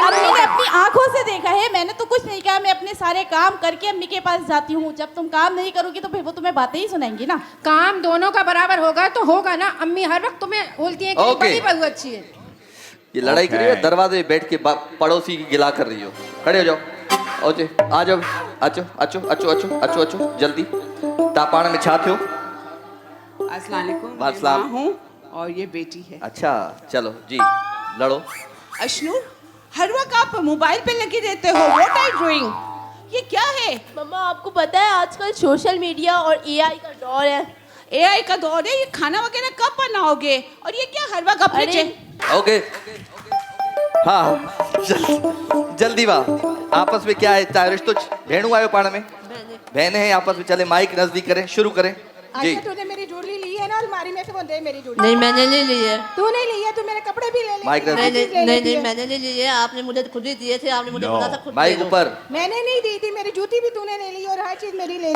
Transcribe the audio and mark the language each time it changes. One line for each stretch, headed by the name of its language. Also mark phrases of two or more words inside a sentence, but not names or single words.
Hindi: अम्मी ने अपनी आंखों से देखा है, मैंने तो कुछ नहीं कहा, मैं अपने सारे काम करके अम्मी के पास जाती हूँ। जब तुम काम नहीं करोगी तो फिर वो तुम्हें बातें ही सुनाएंगी ना। काम दोनों का बराबर होगा तो होगा ना। अम्मी हर वक्त तुम्हें बोलती है कि Okay. बड़ी बहू अच्छी है। ये लड़ाई कर रही हो, दरवाजे में बैठ के पड़ोसी की गिला कर रही हो, खड़े हो जाओ, ओके आ जाओ,
Sindhi: अचो जल्दी। तापाण में छा थियो,
Arabic: السلام عليكم,
Hindi: मैं अस्सलाम। माँ हूँ और ये बेटी है। अच्छा चलो जी, लड़ो। अशनूर, हर वक्त आप मोबाइल पे लगे रहते हो,
English: what are you doing,
Hindi: ये क्या है? मम्मा आपको पता है आजकल
English: social media
Hindi: और एआई का दौर है। एआई का दौर है, ये खाना वगैरह कब बनाओगे? और ये क्या हर वक्त अपने ओके हाँ, जल्दी वाह। आपस में क्या है, चाहे
Sindhi: रिश्तो भेड़ू आयो पाण में,
Hindi: बहने हैं आपस में, चले माइक नजदीक करें, शुरू करें जी। तूने मेरी ज्वेलरी ली है ना अलमारी में से, वो दे मेरी ज्वेलरी। नहीं मैंने नहीं ली है। तू नहीं ली है, तू मेरे कपड़े भी ले ले। माइक नहीं नजदीक, नहीं मैंने नहीं ली है, आपने मुझे खुद ही दिए थे, आपने मुझे बोला था खुद माइक ऊपर। मैंने नहीं दी थी, मेरी जूती भी तूने ले ली और हर चीज मेरी ले ली।